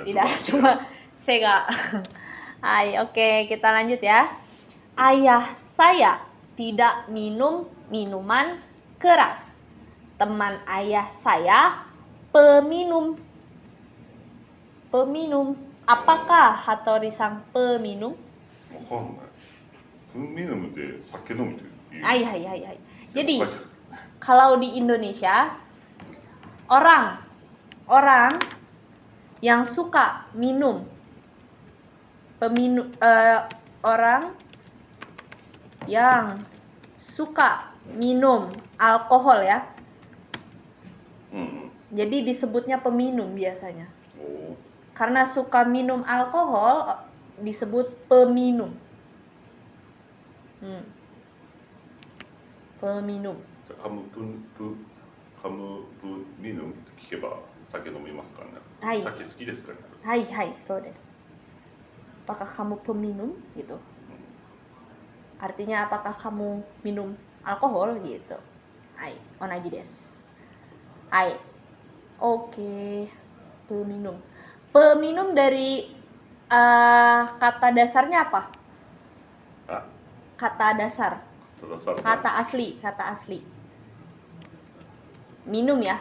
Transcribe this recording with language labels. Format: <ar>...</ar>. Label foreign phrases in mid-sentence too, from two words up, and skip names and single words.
<id>tidak, cuma sega. Hai, oke, kita lanjut ya. Ayah saya tidak minum minuman keras. Teman ayah saya peminum. Apakah Hattori sang peminum?</id> <ja>わかんない。Peminumって酒飲むって言う。 Hai.</ja> <id>Jadi kalau di Indonesia orang yang suka minum, orang yang suka minum alkohol ya. Jadi disebutnya peminum biasanya. Oh. Karena suka minum alkohol disebut peminum. Peminum.</id> <ja>カムミヌムって聞けば酒飲みますからね。はい。酒好きですからね。はい、そうです.</ja> <id>Apakah kamu peminum gitu? Artinya apakah kamu minum alkohol gitu?</id> <ja>Hai, 同じです. Hai.</ja> <id>Oke, peminum. Peminum dari kata dasarnya apa? Kata dasar. Kata asli. Minum ya.</id>